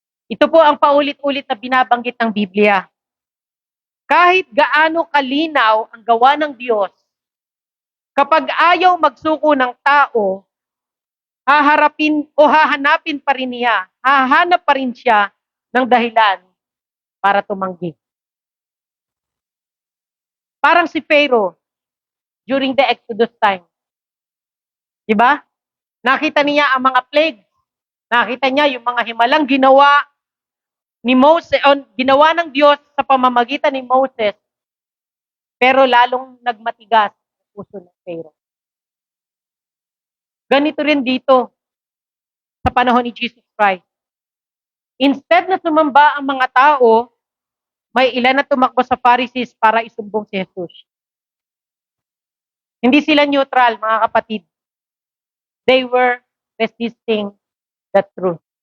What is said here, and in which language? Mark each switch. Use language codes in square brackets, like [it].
[tl] Ito po ang paulit-ulit na binabanggit ng Biblia. Kahit gaano kalinaw ang gawa ng Diyos, kapag ayaw magsuko ng tao, haharapin o hahanapin pa rin niya, hahanap pa rin siya ng dahilan para tumanggi. Parang si [en] Pharaoh during the Exodus time. [tl] Diba? Nakita niya ang mga plagues. Nakita niya yung mga himalang ginawa ni Moses, ginawa ng Diyos sa pamamagitan ni Moses, pero lalong nagmatigas ang puso ng Pharaoh. Ganito rin dito sa panahon ni Jesus Christ. Instead na sumamba ang mga tao, may ilan na tumakbo sa Pharisees para isumbong si Jesus. Hindi sila neutral, mga kapatid. [en] They were resisting the truth.